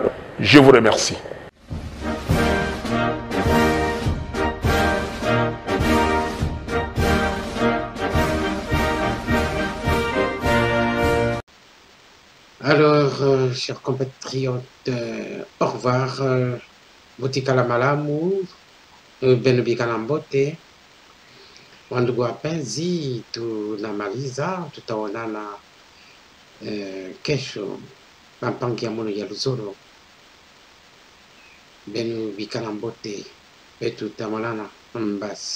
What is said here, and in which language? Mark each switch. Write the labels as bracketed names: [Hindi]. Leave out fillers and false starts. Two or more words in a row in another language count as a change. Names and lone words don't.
[French] Je vous remercie. Alors, chers compatriotes, au revoir. [Lingala] Botikala malamu, [Kituba (Democratic Republic of Congo)] benubika na mbote. [Swahili] Wandugu wapenzi, tunamaliza, tutaonana kesho pampangia mono ya Luzoro. [Kituba (Democratic Republic of Congo)] Benubika na mbote, betu tamonana mbasi.